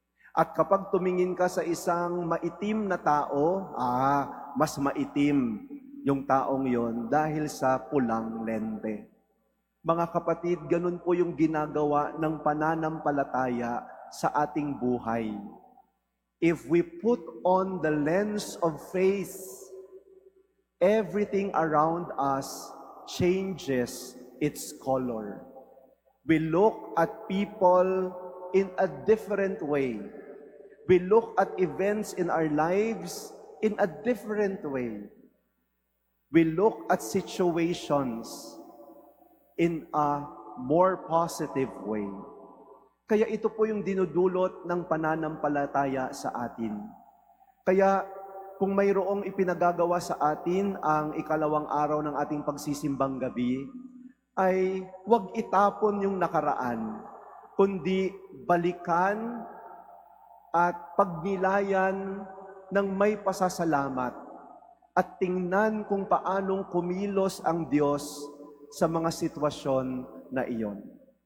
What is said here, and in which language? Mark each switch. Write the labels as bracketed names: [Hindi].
[Filipino] At kapag tumingin ka sa isang maitim na tao, mas maitim yung taong yon dahil sa pulang lente. Mga kapatid, ganun po yung ginagawa ng pananampalataya sa ating buhay. [English] If we put on the lens of faith, everything around us changes its color. We look at people in a different way. We look at events in our lives in a different way. We look at situations in a more positive way. [Filipino] Kaya ito po yung dinudulot ng pananampalataya sa atin. Kaya kung mayroong ipinagagawa sa atin ang ikalawang araw ng ating pagsisimbang gabi, ay huwag itapon yung nakaraan, kundi balikan at pagnilayan ng may pasasalamat at tingnan kung paanong kumilos ang Diyos sa mga sitwasyon na iyon.